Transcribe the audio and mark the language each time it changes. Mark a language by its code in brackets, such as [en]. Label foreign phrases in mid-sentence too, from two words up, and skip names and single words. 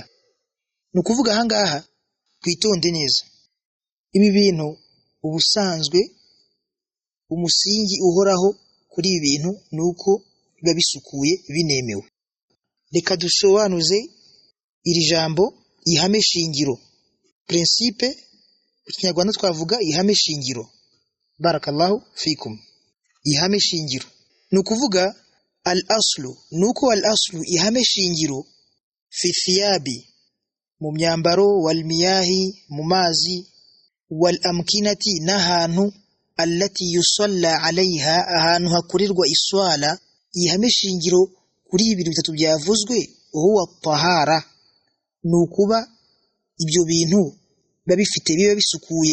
[rw] Ni ukuvuga ahangaha twitonde neza, ibi bintu ubusanzwe umusingi uhoraho kuri ibi bintu nuko biba bisukuye, binemewe. Reka dusobanuze iri jambo ihame shingiro. Principe mu Kinyarwanda twavuga ihame shingiro. [ar] بارك الله فيكم. [rw] Ihame shingiro ni ukuvuga [ar] الأصل, [rw] nuko [ar] الأصل [rw] ihame shingiro [ar] في الثياب, [rw] mu myambaro, [ar] والمياه, [rw] mu mazi, [ar] والأمكنة, [rw] n'ahantu, [ar] التي يصلى عليها, [rw] ahantu hakorerwa iswala. Ihame shingiro kuri ibintu bitatu byavuzwe [ar] هو الطهارة, [rw] nukuba ibyo bintu biba bisukuye.